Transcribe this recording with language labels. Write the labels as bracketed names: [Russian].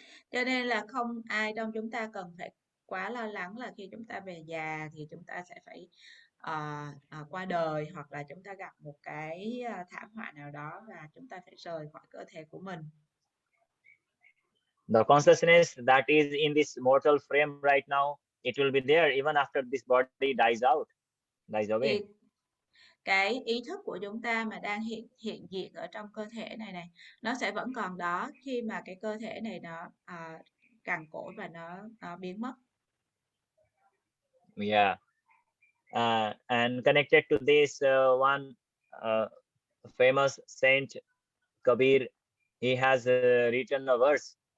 [Vietnamese] Cho nên là không ai trong chúng ta cần phải quá lo lắng là khi chúng ta về già thì chúng ta sẽ phải qua đời, hoặc là chúng ta gặp một cái thảm họa nào đó và chúng ta phải rời khỏi cơ thể của mình. [English] The consciousness that is in this mortal frame right now, it will be there even after this body dies away. [Vietnamese] Thì cái ý thức của chúng ta mà đang hiện diện ở trong cơ thể này nó sẽ vẫn còn đó khi mà cái cơ thể này nó cằn cỗi và nó biến mất. [English] Yeah. And connected to this, one famous saint, Kabir, he has written a verse.